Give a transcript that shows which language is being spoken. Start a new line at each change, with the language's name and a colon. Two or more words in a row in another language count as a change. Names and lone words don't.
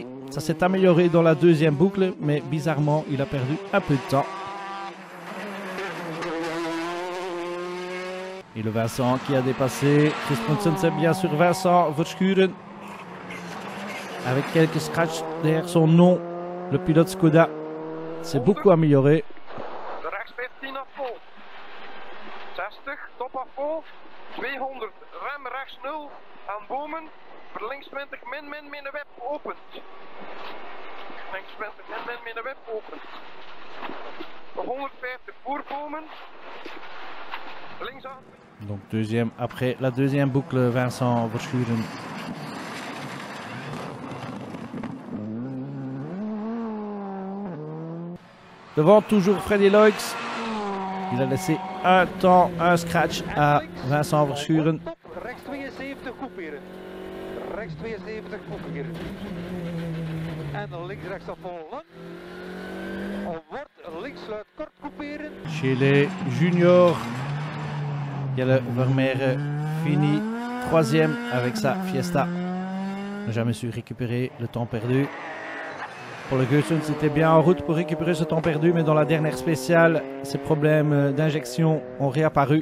French: Ça s'est amélioré dans la deuxième boucle, mais bizarrement, il a perdu un peu de temps. Et le Vincent qui a dépassé. Chris Prinsen, c'est bien sûr Vincent Verschuren. Avec quelques scratchs derrière son nom, le pilote Skoda. C'est beaucoup amélioré.
Dutch: De rechts 15 naar vol. 60, top af vol. 200, rem rechts 0 aan bomen. Voor links 20, min de web opent. Links 20, min de web opent. 150 voor bomen. Links aan.
French: Donc deuxième après la deuxième boucle, Vincent Verschuren. Devant toujours Freddy Loix. Il a laissé un temps, un scratch à Vincent Verschuren.
Dutch: Rechts 72 couperen. Rechts 72 couperen. En links-rechts afval lang. On wordt links-sluit kort couperen.
French: Chez les juniors, Jelle Vermeer finit 3e avec sa Fiesta. N'a jamais su récupérer le temps perdu. Pour le Goossens, c'était bien en route pour récupérer ce temps perdu, mais dans la dernière spéciale, ses problèmes d'injection ont réapparu.